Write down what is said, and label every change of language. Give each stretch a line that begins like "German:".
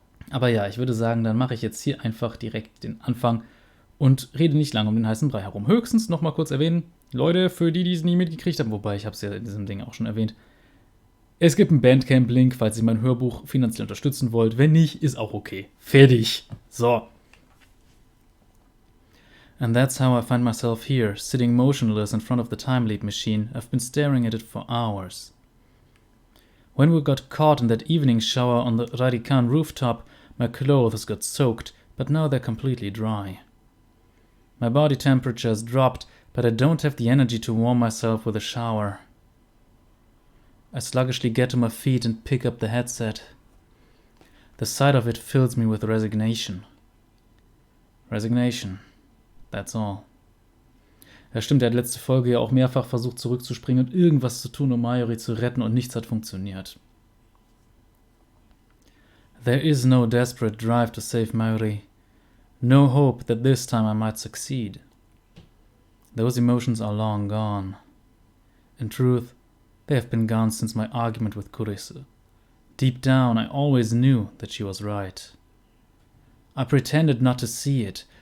German: Aber ja, ich würde sagen, dann mache ich jetzt hier einfach direkt den Anfang und rede nicht lange um den heißen Brei herum. Höchstens noch mal kurz erwähnen, Leute, für die, die es nie mitgekriegt haben, wobei ich habe es ja in diesem Ding auch schon erwähnt, es gibt einen Bandcamp-Link, falls ihr mein Hörbuch finanziell unterstützen wollt. Wenn nicht, ist auch okay. Fertig. So.
English: And that's how I find myself here, sitting motionless in front of the time leap machine. I've been staring at it for hours. When we got caught in that evening shower on the Radikan rooftop, my clothes got soaked, but now they're completely dry. My body temperature has dropped, but I don't have the energy to warm myself with a shower. I sluggishly get to my feet and pick up the headset. The sight of it fills me with resignation. Resignation. That's all.
German: Ja, stimmt, er hat letzte Folge ja auch mehrfach versucht zurückzuspringen und irgendwas zu tun, um Mayuri zu retten, und nichts hat funktioniert.
English: There is no desperate drive to save Mayuri. No hope that this time I might succeed. Those emotions are long gone. In truth, they have been gone since my argument with Kurisu. Deep down, I always knew that she was right. I pretended not to see it.